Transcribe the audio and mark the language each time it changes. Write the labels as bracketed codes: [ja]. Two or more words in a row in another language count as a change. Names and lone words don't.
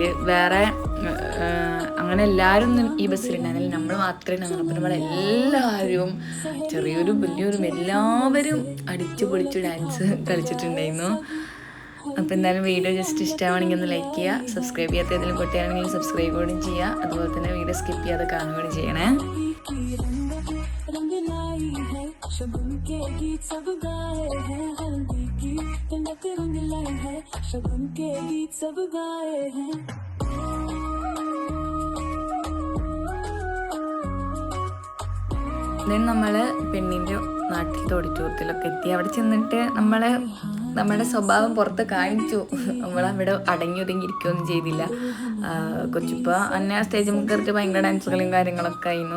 [ml] വേറെ അങ്ങനെ എല്ലാവരും ഒന്നും ഈ ബസ്സിലുണ്ടായിരുന്നില്ല, നമ്മൾ മാത്രമേ ഉണ്ടായിരുന്നുള്ളൂ. അപ്പോൾ നമ്മളെല്ലാവരും ചെറിയൊരു വലിയൊരു എല്ലാവരും അടിച്ചു പൊളിച്ചു ഡാൻസ് കളിച്ചിട്ടുണ്ടായിരുന്നു. അപ്പോൾ എന്തായാലും വീഡിയോ ജസ്റ്റ് ഇഷ്ടമാണെങ്കിൽ ഒന്ന് ലൈക്ക് ചെയ്യുക, സബ്സ്ക്രൈബ് ചെയ്യാത്ത ഏതെങ്കിലും കുട്ടിയാണെങ്കിലും സബ്സ്ക്രൈബ് കൂടി ചെയ്യുക. അതുപോലെ തന്നെ വീഡിയോ സ്കിപ്പ് ചെയ്യാതെ കാണുകയും ചെയ്യണേ. [hi] शगुन के गीत सब गाए हैं, हल्दी की तिलक रंग लाए हैं, शगुन के गीत सब गाए हैं. [ml] നമ്മൾ പെണ്ണിൻ്റെ നാട്ടിലത്തെ ഓഡിറ്റോറിയത്തിലൊക്കെ എത്തി. അവിടെ ചെന്നിട്ട് നമ്മുടെ സ്വഭാവം പുറത്ത് കാണിച്ചു. നമ്മളവിടെ അടങ്ങി ഒതുങ്ങിയിരിക്കുകയൊന്നും ചെയ്തില്ല. കൊച്ചിപ്പ അന്നെ സ്റ്റേജ് കയറിയിട്ട് ഭയങ്കര ഡാൻസുകളും കാര്യങ്ങളൊക്കെ ആയിരുന്നു.